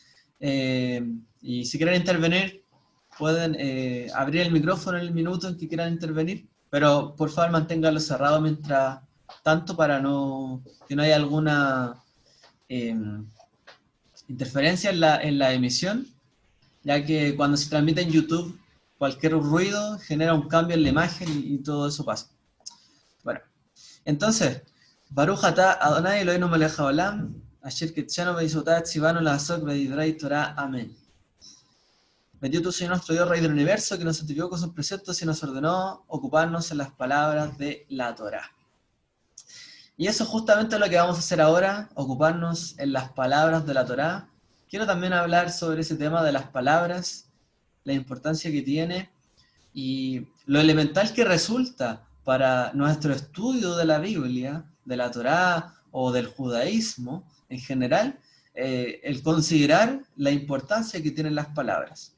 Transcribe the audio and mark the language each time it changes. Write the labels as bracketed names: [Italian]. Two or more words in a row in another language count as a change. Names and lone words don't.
[Spanish] Y si quieren intervenir, pueden abrir el micrófono en el minuto en que quieran intervenir, pero por favor manténganlo cerrado mientras tanto para que no haya alguna interferencia en la emisión, ya que cuando se transmite en YouTube, cualquier ruido genera un cambio en la imagen y todo eso pasa. Bueno, entonces, [Hebrew] ברוך אתה אדוני אלוהינו מלך העולם אשר קדשנו במצוותיו וצונו לעסוק בדברי תורה. [Spanish] Amén. Bendito tu Señor nuestro Dios, Rey del Universo, que nos santificó con sus preceptos y nos ordenó ocuparnos en las palabras de la Torah. Y eso es justamente lo que vamos a hacer ahora, ocuparnos en las palabras de la Torá. Quiero también hablar sobre ese tema de las palabras, la importancia que tiene y lo elemental que resulta para nuestro estudio de la Biblia, de la Torá o del judaísmo en general, el considerar la importancia que tienen las palabras.